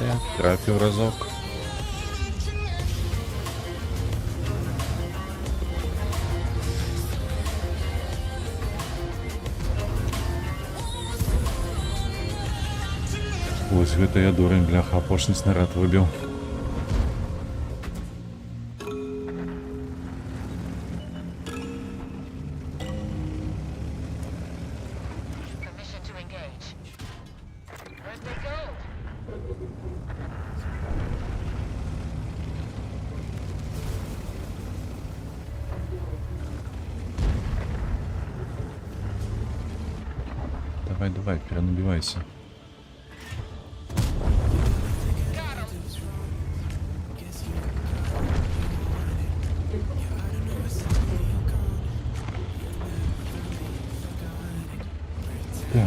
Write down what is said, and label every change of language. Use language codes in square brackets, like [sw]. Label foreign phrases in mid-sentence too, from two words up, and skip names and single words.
[be] Трафіў разок. Вось гэта я дурень, бляха, апошні снаряд выбіў. [en] Permission to engage. Where'd they go? [ru] Давай, давай, перенабивайся. Так.